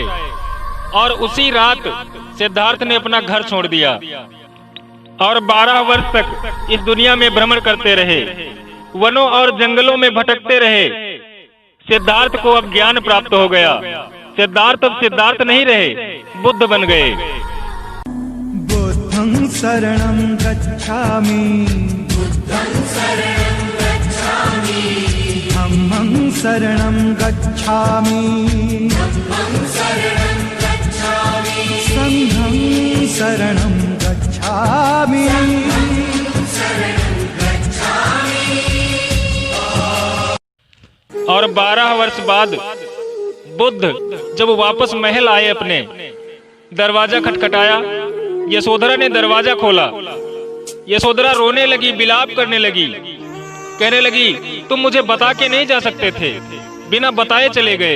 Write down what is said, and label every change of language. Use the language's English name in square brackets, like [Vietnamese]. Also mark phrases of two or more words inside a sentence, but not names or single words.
[Hindi] और उसी रात सिद्धार्थ ने अपना घर छोड़ दिया और 12 वर्ष तक इस दुनिया में भ्रमण करते रहे, वनों और जंगलों में भटकते रहे। सिद्धार्थ को अब ज्ञान प्राप्त हो गया। सिद्धार्थ अब सिद्धार्थ नहीं रहे, बुद्ध बन गए। [Pali] बुद्धं शरणं गच्छामि, बुद्धं शरणं गच्छामि, धम्मं शरणं गच्छामि, धम्मं शरणं गच्छामि, संघं शरणं गच्छामि, शरणं गच्छामि। [Hindi] और 12 वर्ष बाद बुद्ध जब वापस महल आए, अपने दरवाजा खटखटाया। यशोधरा ने दरवाजा खोला। यशोधरा रोने लगी, विलाप करने लगी, कहने लगी, तुम मुझे बता के नहीं जा सकते थे, बिना बताए चले गए।